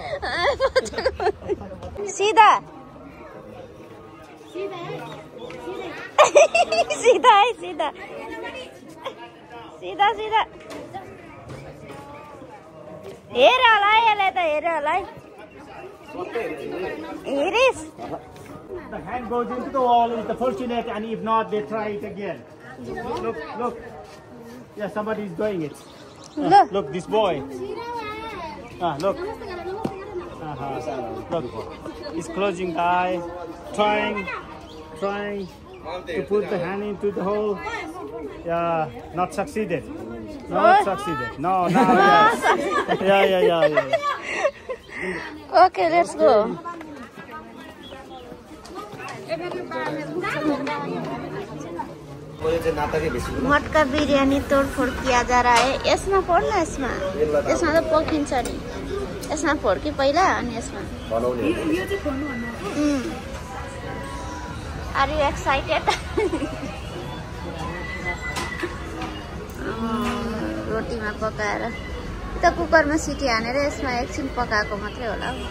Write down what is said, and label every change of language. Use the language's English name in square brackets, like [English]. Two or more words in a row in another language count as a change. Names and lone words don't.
[Nepali] सिधा सीधा है सीधा सीधा सीधा हेर होला है यसले त हेर होला है हेरिस [English] The hand goes into the wall is the fortunate, and if not, they try it again. Look, look. Yeah, somebody is doing it. Look, this boy. Look. Look, he's closing the eye, trying to put the hand into the hole. Yeah, not succeeded. Not succeeded. No, no. Yeah. Okay, let's go. [Hindi] मटका बिरयानी तोडफोड किया जा रहा है [Nepali] यसमा फोड न यसमा त पकिन्छ नि यसमा फोड कि पहिला अनि यसमा [English] are you excited [Nepali] रोटीमा पकाएर त कुकरमा सिटी हानेर यसमा एकछिन पकाएको मात्रै होला